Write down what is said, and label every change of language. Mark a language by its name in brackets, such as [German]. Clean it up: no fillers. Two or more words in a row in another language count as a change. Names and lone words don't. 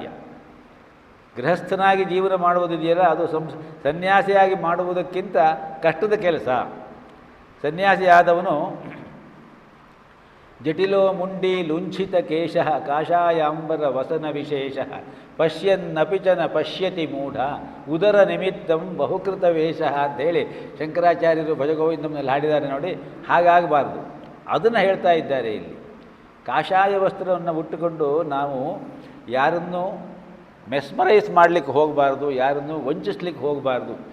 [Kannada] ಗೃಹಸ್ಥನಾಗಿ ಜೀವನ ಮಾಡುವುದಿದೆಯಲ್ಲ, ಅದು ಸನ್ಯಾಸಿಯಾಗಿ ಮಾಡುವುದಕ್ಕಿಂತ ಕಷ್ಟದ ಕೆಲಸ. ಸನ್ಯಾಸಿಯಾದವನು [Sanskrit] ಜಟಿಲೋ ಮುಂಡಿ ಲುಂಛಿತ ಕೇಶ ಕಾಷಾಯಾಂಬರ ವಸನ ವಿಶೇಷ ಪಶ್ಯನ್ನಪಿ ಚ ನ ಪಶ್ಯತಿ ಮೂಢ ಉದರ ನಿಮಿತ್ತಂ ಬಹುಕೃತ ವೇಷ [Kannada] ಅಂತೇಳಿ ಶಂಕರಾಚಾರ್ಯರು ಭಜಗೋವಿಂದಂನಲ್ಲಿ ಹಾಡಿದ್ದಾರೆ ನೋಡಿ. ಹಾಗಾಗಬಾರ್ದು, ಅದನ್ನು ಹೇಳ್ತಾ ಇದ್ದಾರೆ ಇಲ್ಲಿ. ಕಾಷಾಯ ವಸ್ತ್ರವನ್ನು ಉಟ್ಟುಕೊಂಡು ನಾವು ಯಾರನ್ನೂ ಮೆಸ್ಮರೈಸ್ ಮಾಡಲಿಕ್ಕೆ ಹೋಗಬಾರ್ದು, ಯಾರನ್ನೂ ವಂಚಿಸ್ಲಿಕ್ಕೆ ಹೋಗಬಾರ್ದು.